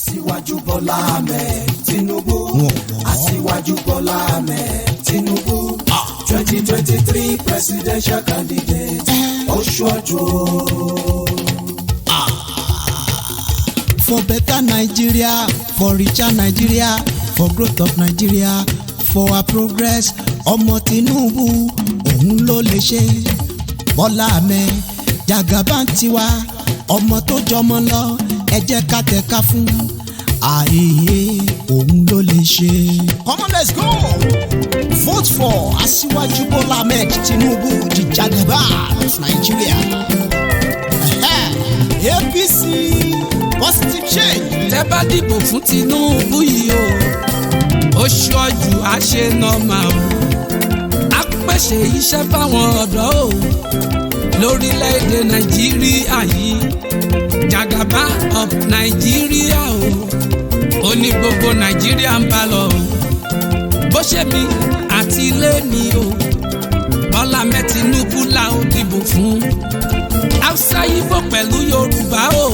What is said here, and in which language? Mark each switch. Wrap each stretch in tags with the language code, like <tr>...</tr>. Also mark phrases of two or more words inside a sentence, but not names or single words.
<en>Asiwaju Bola Ahmed Tinubu. Asiwaju Bola Ahmed Tinubu. 2023 presidential candidate. Asiwaju. For better Nigeria, for richer Nigeria, for growth of Nigeria, for our progress.</en> <yo>Ọmọ Tinubu, òun ló lè ṣe. Bola Ahmed, Jagaban tiwa, ọmọ tó jọmọ lọ, ẹ jẹ́ ká tẹ̀ka fún. Àyè òun ló lè ṣe.</yo> <en>Come on, let's go. Vote for Asiwaju Bola Ahmed Tinubu, the Jagaban of Nigeria. APC. Positive change.</en> <yo>Tẹ́ bá dìbò fún Tinubu yìí o, Asiwaju á ṣe nọ́mà o, á pèsè iṣẹ́ fáwọn ọ̀dọ́ o, lórílẹ̀‐èdè Nàìjíríà yìí, Jagaban of Nàìjíríà o, ó ní gbogbo Nàìjíríà ń bá lọ o, bó ṣe mi àti ilé mi o, Bola Ahmed Tinubu la ó dìbò fún, Hausa Igbo pẹ̀lú Yorùbá o.</yo>